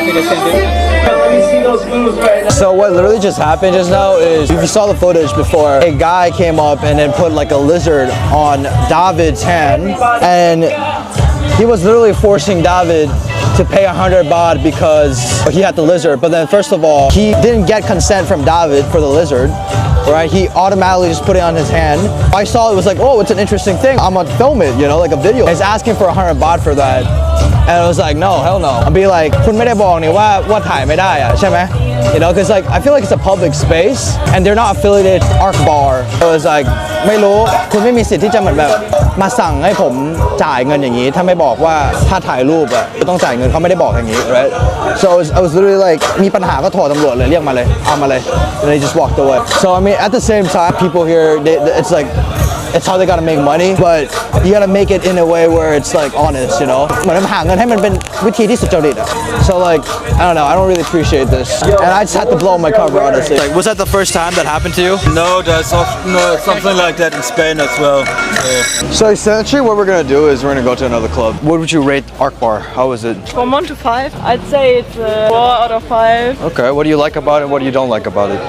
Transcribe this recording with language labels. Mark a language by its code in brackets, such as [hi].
[en] So what literally just happened just now is, if you saw the footage before, a guy came up and then put like a lizard on David's hand, and he was literally forcing David to pay 100 baht because he had the lizard. But then first of all, he didn't get consent from David for the lizard, right? He automatically just put it on his hand. I saw it was like, oh, it's an interesting thing. I'm gonna film it, you know, like a video. He's asking for 100 baht for that. And I was like, no, hell no. I'll be like, [th] คุณไม่ได้บอกนี่ว่าถ่ายไม่ได้อะใช่ไหม? [en] You know, because like I feel like it's a public space and they're not affiliated Arc Bar. So it's like [th] ไม่รู้คุณไม่มีสิทธิ์ที่จะเหมือนแบบมาสั่งให้ผมจ่ายเงินอย่างนี้ถ้าไม่บอกว่าถ้าถ่ายรูปอะต้องจ่ายเงินเขาไม่ได้บอกอย่างนี้ [en] right? So I was literally like [th] มีปัญหาก็โทรตำรวจเลยเรียกมาเลยเอามาเลย [en] and they just walked away. So I mean at the same time people here it's like it's how they gotta make money, but you gotta make it in a way where it's like honest, you know? [th] เหมือนหาเงินให้มันเป็นวิธีที่สุจริตอะ [en] So like, I don't know, I don't really appreciate this. And I just had to blow my cover, honestly. Like, was that the first time that happened to you? No, there's something like that in Spain as well. So essentially what we're gonna do is we're gonna go to another club. What would you rate Arc Bar? How was it? From 1 to 5, I'd say it's 4 out of 5. Okay, what do you like about it? What do you don't like about it?